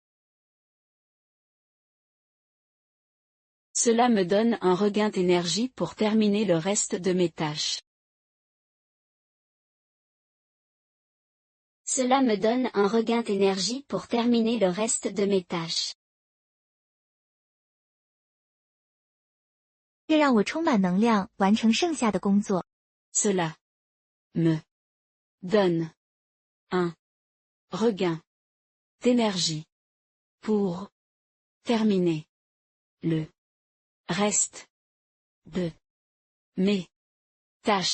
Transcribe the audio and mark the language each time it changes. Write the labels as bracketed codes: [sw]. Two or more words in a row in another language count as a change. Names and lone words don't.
[fr] Cela me donne un regain d'énergie pour terminer le reste de mes tâches. Cela me donne un regain d'énergie pour terminer le reste de mes tâches. [zh] 这让我充满能量，完成剩下的工作。 [fr] Cela me donne un regain d'énergie pour terminer le reste de mes tâches.